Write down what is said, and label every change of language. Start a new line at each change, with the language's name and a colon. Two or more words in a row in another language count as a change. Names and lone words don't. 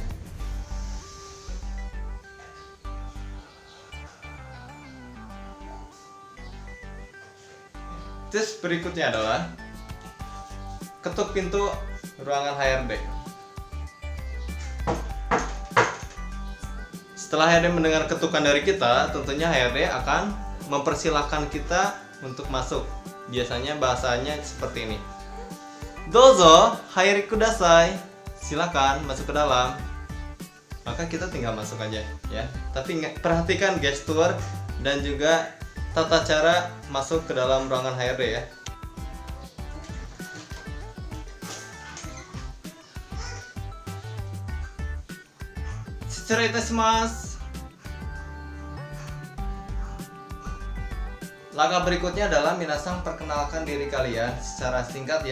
Indonesian: Tips berikutnya adalah ketuk pintu ruangan HRD. Setelah HRD mendengar ketukan dari kita, tentunya HRD akan mempersilahkan kita untuk masuk. Biasanya bahasanya seperti ini.
Japanese: どうぞ、入りください.
Indonesian: Silakan masuk ke dalam. Maka kita tinggal masuk aja ya. Tapi perhatikan gestur dan juga tata cara masuk ke dalam ruangan HRD ya. Langkah berikutnya adalah minasang perkenalkan diri kalian secara singkat ya.